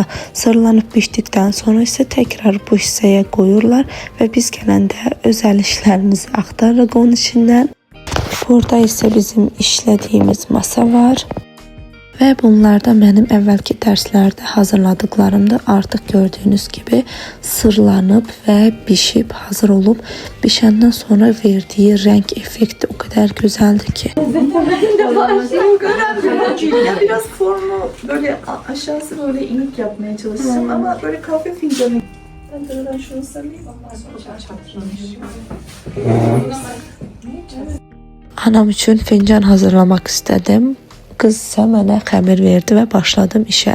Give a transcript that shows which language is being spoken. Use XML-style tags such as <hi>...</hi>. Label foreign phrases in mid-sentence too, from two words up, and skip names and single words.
<az>Sırlanıb bişdikdən sonra isə tekrar bu hissəyə qoyurlar və biz gələndə öz əl işlərimizi axtarırıq onun içindən. Burada isə bizim işlədiyimiz masa var. Və bunlarda mənim əvvəlki dərslərdə hazırladıklarımda artıq gördüyünüz gibi sırlanıb və bişib hazır olub. Bişəndən sonra verdiyi</az> <tr>renk efekti o kadar güzeldi ki. Biraz formu böyle aşağısı böyle inik yapmaya çalıştım ama böyle kahve fincanı. Ben şunu sarayım.</tr> <az>Anam üçün fincan hazırlamaq istedim. Qız isə mənə xəmir verdi və başladım işə.</az>